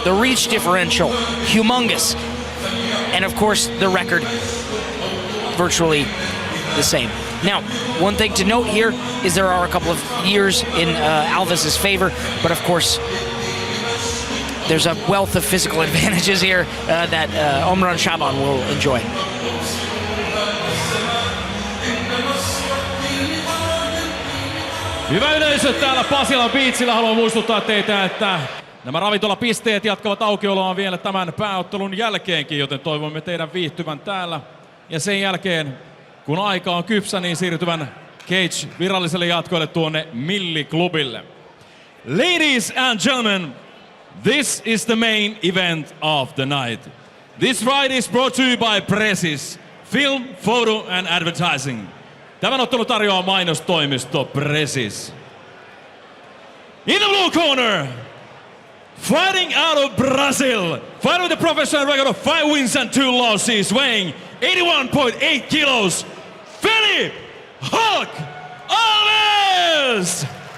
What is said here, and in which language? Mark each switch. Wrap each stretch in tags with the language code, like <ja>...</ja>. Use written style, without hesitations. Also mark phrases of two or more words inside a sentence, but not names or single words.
<en>The reach differential, humongous. And of course, the record, virtually the same. Now, one thing to note here is there are a couple of years in Alves' favor, but of course, there's a wealth of physical advantages here that Omran Chaaban will enjoy.</en> <fi>Hyvä yleisö täällä Pasilan Beachillä. Haluan muistuttaa teitä, että nämä ravintolapisteet jatkavat aukioloaan vielä tämän pääottelun jälkeenkin, joten toivomme teidän viihtyvän täällä. Ja sen jälkeen, kun aika on kypsä, niin siirtyvän Cage viralliselle jatkoille tuonne Milliklubille.</fi> <en>Ladies and gentlemen, this is the main event of the night. This fight is brought to you by Precis, Film, Photo and Advertising.</en> <fi>Tämän ottelu tarjoaa mainostoimisto Precis.</fi> <en>In the blue corner, fighting out of Brazil, fighting with a professional record of 5 wins and 2 losses, weighing 81.8 kilos, Felipe Hulk Alves!</en>